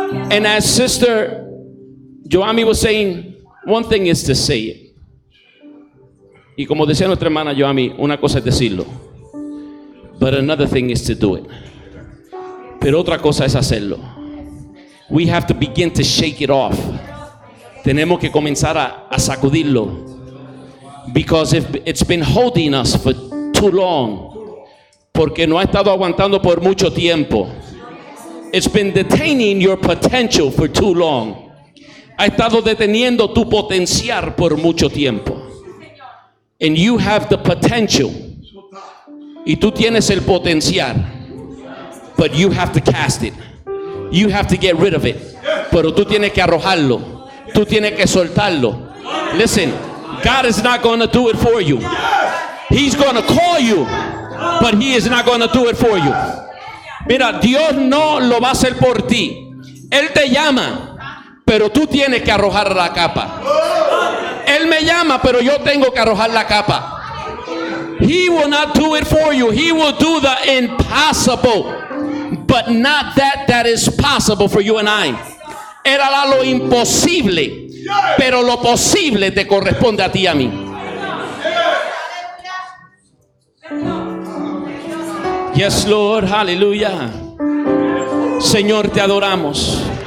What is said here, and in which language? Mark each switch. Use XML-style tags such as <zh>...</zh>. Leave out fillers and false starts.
<en>And as Sister Joami was saying, one thing is to say it.</en> <es>Y como decía nuestra hermana Joami, una cosa es decirlo.</es> <en>But another thing is to do it.</en> <es>Pero otra cosa es hacerlo.</es> <en>We have to begin to shake it off.</en> <es>Tenemos que comenzar a sacudirlo.</es> <en>Because if it's been holding us for too long.</en> <es>Porque no ha estado aguantando por mucho tiempo.</es> <en>It's been detaining your potential for too long.</en> <es>Ha estado deteniendo tu potencial por mucho tiempo.</es> <en>And you have the potential.</en> <es>Y tú tienes el potencial,</es> <en>but you have to cast it. You have to get rid of it.</en> <es>Pero tú tienes que arrojarlo. Tú tienes que soltarlo.</es> <en>Listen, God is not going to do it for you. He's going to call you, but He is not going to do it for you.</en> <es>Mira, Dios no lo va a hacer por ti. Él te llama, pero tú tienes que arrojar la capa. Él me llama, pero yo tengo que arrojar la capa.</es> <en>He will not do it for you. He will do the impossible, but not that is possible for you and I.</en> <es>Él hará lo imposible, pero lo posible te corresponde a ti y a mí.</es> <en>Yes, Lord, hallelujah.</en> <es>Señor, te adoramos.</es>